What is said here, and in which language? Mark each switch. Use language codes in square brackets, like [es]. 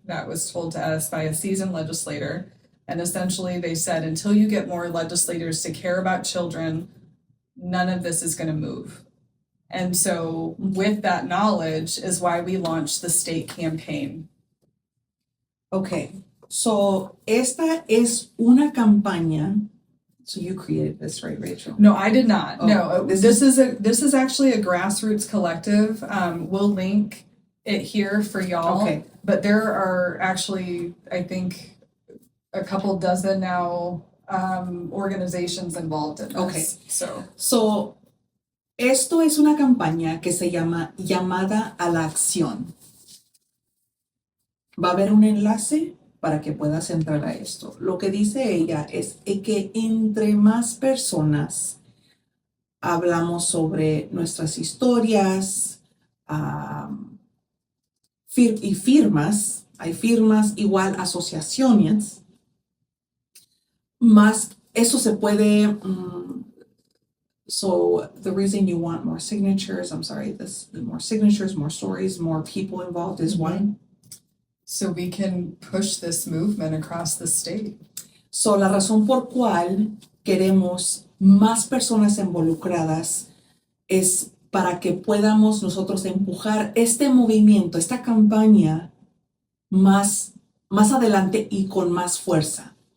[en] That was told to us by a seasoned legislator. And essentially they said, until you get more legislators to care about children, none of this is going to move. And so with that knowledge is why we launched the state campaign. [es] Okay, so esta es una campaña. [en] So you created this, right, Rachel? No, I did not. Oh, No, this this is actually a grassroots collective. We'll link it here for y'all. Okay. But there are actually, I think, a couple dozen now organizations involved in this. Okay. So [es] Esto es una campaña que se llama Llamada a la Acción. Va a haber un enlace para que puedas entrar a esto. Lo que dice ella es que entre más personas hablamos sobre nuestras historias y firmas, hay firmas igual asociaciones, más eso se puede... [en] So the reason you want more signatures, more signatures, more stories, more people involved is why? So we can push this movement across the state. [es] So la razón por cual queremos más personas involucradas es para que podamos nosotros empujar este movimiento, esta campaña más adelante y con más fuerza.